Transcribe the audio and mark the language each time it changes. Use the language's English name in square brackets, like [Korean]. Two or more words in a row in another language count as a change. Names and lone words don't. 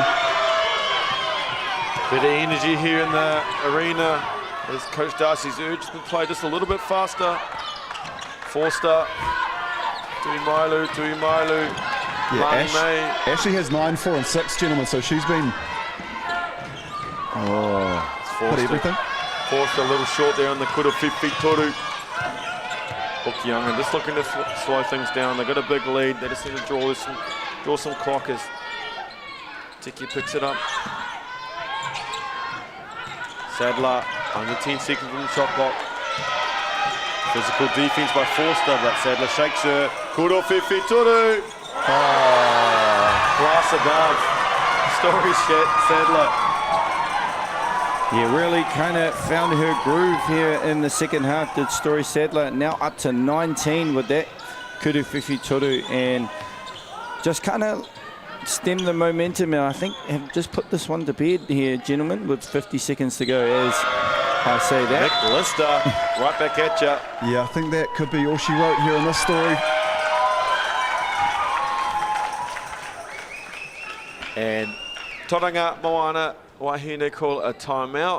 [English] Bit of energy here in the arena as Coach Darcy's urged them to play just a little bit faster. Forster, Tu'umaialu, Lani May. Ashley has 9, 4 and 6, gentlemen, so she's been put everything. Forster a little short there on the [Māori] kura whiwhi toru. [English] Hokianga just looking to slow things down. They've got a big lead. They just need to draw some clock as Tiki picks it up. Sadler under 10 seconds from the shot clock. Physical defense by Forster, but Sadler shakes her. [Māori] Kura whiwhi toru. [English] Class above. Story Sadler. Yeah, really kind of found her groove here in the second half, did Story Sadler. Now up to 19 with that [Māori] kura whiwhi toru, [English] and just kind of stem the momentum, and I think have just put this one to bed here, gentlemen, with 50 seconds to go as I say that. Nick Lister, right back at ya. Yeah, I think that could be all she wrote here in this story. And Tauranga Moana Wahine call a timeout.